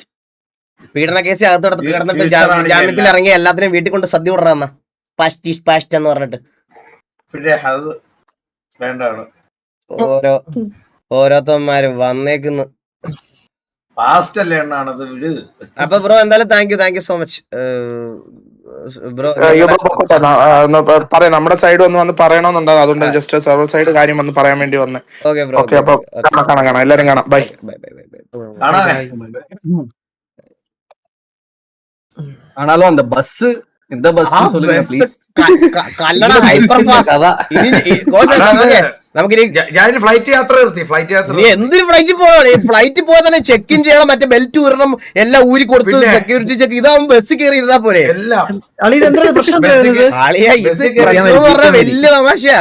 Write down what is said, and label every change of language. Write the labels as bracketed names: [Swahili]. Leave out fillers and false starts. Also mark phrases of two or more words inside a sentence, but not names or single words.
[Malayalam] പീഡന കേസ് അകത്തോടത്ത് കിടന്നിട്ട് ജാമ്യത്തിൽ ഇറങ്ങി എല്ലാത്തിനും വീട്ടിൽ കൊണ്ട് സദ്യ വിടറാന്ന [English] past is past [Malayalam] എന്ന് പറഞ്ഞിട്ട് ഓരോരുത്തന്മാരും വന്നേക്കുന്നു. അപ്പൊ ബ്രോ എന്തായാലും [English] thank you so much bro. [Malayalam] പറയാം, നമ്മുടെ സൈഡ് വന്ന് പറയണമെന്നുണ്ടാകും, അതുകൊണ്ട് [English] just server side [Malayalam] കാര്യം വന്ന് പറയാൻ വേണ്ടി വന്നേ. ഓക്കെ ബ്രോ. ഓക്കെ, അപ്പൊ കാണാം, എല്ലാരും കാണാം. ബൈ. [Tamil] ஆனாலும் அந்த பஸ் இந்த பஸ் சொல்லுங்க ப்ளீஸ். [Malayalam] കല്ലട ഹൈപ്പർ ഫാസ്റ്റ്. നമുക്കിനി ഫ്ലൈറ്റ് യാത്ര നിർത്തി, ഫ്ലൈറ്റ് യാത്ര നീ എന്തിനു ഫ്ലൈറ്റിൽ പോകണം? ഈ ഫ്ലൈറ്റിൽ പോയാൽ തന്നെ [English] check in [Malayalam] ചെയ്യണം, മറ്റേ ബെൽറ്റ് ഊരണം, എല്ലാം ഊരി കൊടുത്ത് [English] security check. [Malayalam] ഇതാവുമ്പോ ബസ്സിൽ കയറി ഇരുന്നാ പോരെ. അളിയാ ഇത് പറഞ്ഞ വലിയ തമാശയാ.